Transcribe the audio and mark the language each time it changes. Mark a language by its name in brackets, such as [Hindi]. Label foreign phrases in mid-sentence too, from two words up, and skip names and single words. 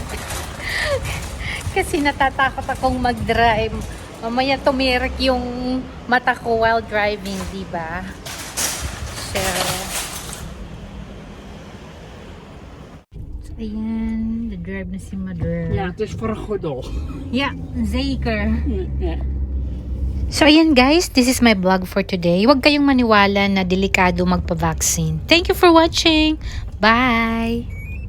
[Filipino] Kasi natatakot akong mag-drive. Mamaya tumirik yung mata ko [English] while driving, [Filipino] di ba? So, ayan, nag-drive na si Mother. [Dutch] Ja, het is voor een goed doel. Yeah, zeker. Ja. [Filipino] So ayan guys, [English] this is my vlog for today. [Filipino] Huwag kayong maniwala na delikado magpa-vaccine. [English] Thank you for watching. Bye!